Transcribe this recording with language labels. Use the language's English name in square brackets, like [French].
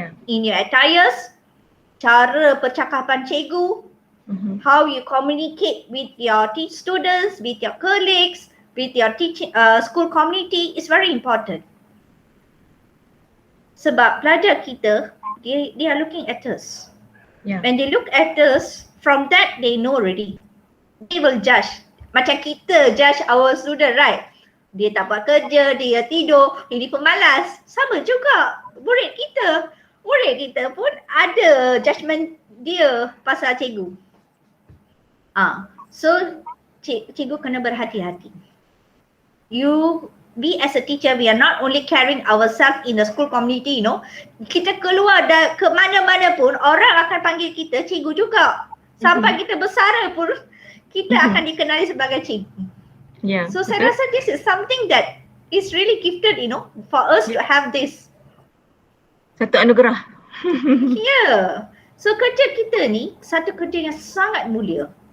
[English] In your attires, [Malay] cara percakapan cikgu, [English] how you communicate with your students, with your colleagues, with your teaching school community is very important. [Malay] Sebab pelajar kita, [English] they are looking at us. When they look at us, from that they know already. They will judge. [Malay] Macam kita [English] judge our student, right? [Malay] Dia tak buat kerja, dia tidur, ini pemalas. Sama juga murid kita. Murid kita pun ada judgement dia pasal cikgu. So cikgu kena berhati-hati. [English] We as a teacher, we are not only carrying ourselves in the school community, you know. [Malay] Kita keluar ke mana-mana pun, orang akan panggil kita cikgu juga. Sampai kita bersara pun, kita akan dikenali sebagai cikgu. Ya. [English] So [Malay] saya rasa [English] this is something that is really gifted, for us to have this. [Malay] Satu anugerah. [English] Yeah. [Malay] So kerja kita ni satu kerja yang sangat mulia.